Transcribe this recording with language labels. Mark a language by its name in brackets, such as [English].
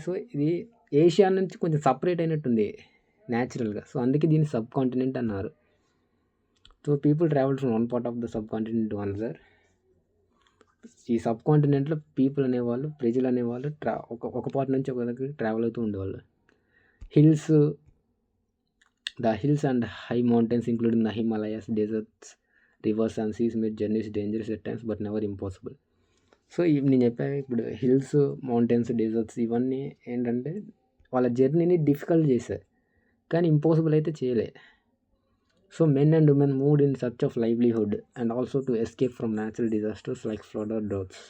[Telugu] So ఇది Asia నుంచి కొంచెం సపరేట్ అయినట్టుంది న్యాచురల్గా. సో అందుకే దీన్ని సబ్ కాంటినెంట్ అన్నారు. [English] So people travel from one part of the subcontinent to another. [Telugu] ఈ సబ్ కాంటినెంట్లో పీపుల్ అనేవాళ్ళు, ప్రజలు అనేవాళ్ళు ఒక పార్ట్ నుంచి ఒక దగ్గరికి ట్రావెల్ అవుతూ ఉండేవాళ్ళు. [English] The hills and high mountains including the Himalayas, deserts, rivers and seas made journeys dangerous at times but never impossible. [Telugu] So నేను చెప్పాను ఇప్పుడు హిల్స్, మౌంటైన్స్, డెజర్ట్స్ ఇవన్నీ ఏంటంటే వాళ్ళ జర్నీని డిఫికల్ట్ చేశాయి కానీ ఇంపాసిబుల్ అయితే చేయలే. [English] So men and women moved in search of livelihood and also to escape from natural disasters like flood or droughts.